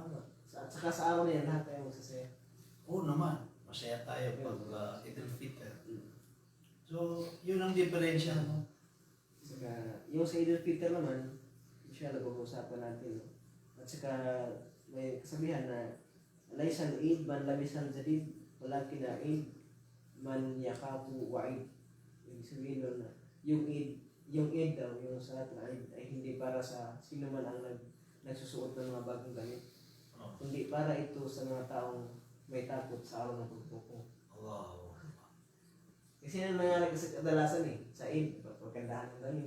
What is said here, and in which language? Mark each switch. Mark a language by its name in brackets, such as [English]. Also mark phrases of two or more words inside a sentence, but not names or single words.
[Filipino] At saka sa araw na yan, lahat tayo magsasaya. Oo naman, masaya tayo pag Idul Fitr. So, yun ang diferensya, no? Saka, yung sa Idul Fitr naman, inshallah pag-uusapan natin. No? At saka, may kasabihan na, [Arabic] ليس العيد لمن لبس الجديد ولكن العيد لمن خاف الوعيد. [Filipino] Ibig sabihin nun na, yung Eid daw, yung salat na Eid, ay hindi para sa sino man ang nagsusuot ng mga bagong gamit. Oh. Kundi para ito sa mga taong may takot sa araw ng pagpupo. Wow. Kasi yan ang nangyari kasi kadalasan eh, sa Eid, pagkandahan ng gamit.